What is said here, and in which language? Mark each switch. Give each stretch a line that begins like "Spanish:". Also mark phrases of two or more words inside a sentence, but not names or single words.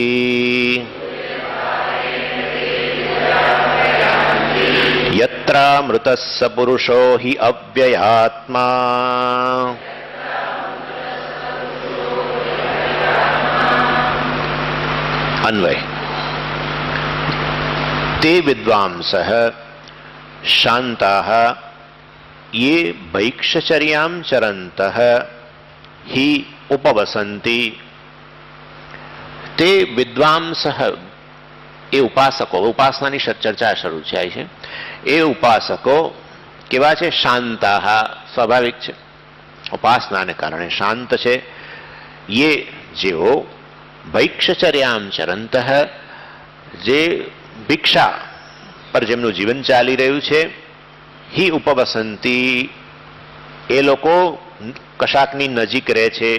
Sanskrit: यत्रामृतः स पुरुषो हि अव्ययात्मा अन्वय। ते विद्वांसः शान्ताः ये भैक्षचर्यां चरन्तः हि उपवसन्ति। ते विद्वांसः
Gujarati: એ ઉપાસકો, ઉપાસનાની ચર્ચા શરૂ થાય છે। એ ઉપાસકો કેવા છે? શાંતાહ, સ્વાભાવિક છે, ઉપાસનાને કારણે શાંત છે। ये જેઓ
Sanskrit: ભૈક્ષચર્યામ ચરંતઃ,
Gujarati: જે ભિક્ષા પર જેમનું જીવન ચાલી રહ્યું છે,
Sanskrit: હિ ઉપવસંતી,
Gujarati: એ લોકો કશાકની નજીક રહે છે।